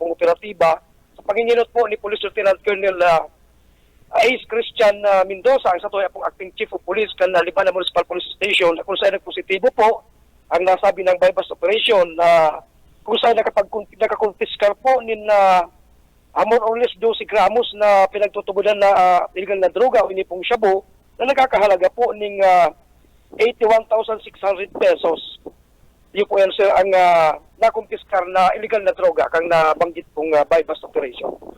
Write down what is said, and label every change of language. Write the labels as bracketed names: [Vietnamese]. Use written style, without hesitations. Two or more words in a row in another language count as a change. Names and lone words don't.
[Bikol] pong operatiba sa panginginot po ni Police Lieutenant Colonel Ace Christian Mendoza, ang sa tuya pong acting chief of police kan Libana Municipal Police Station, kung saan nagpositibo po ang nasabi ng bypass operation na kung saan nakakonfiskar po ni [English] more or less [Bikol] 12 gramos na pinagtutubunan na illegal na droga o inipong shabu na nagkakahalaga po ng 81,600 pesos. Yun po yan sir ang nakonfiskar na illegal na droga kang nabanggit pong bypass operation.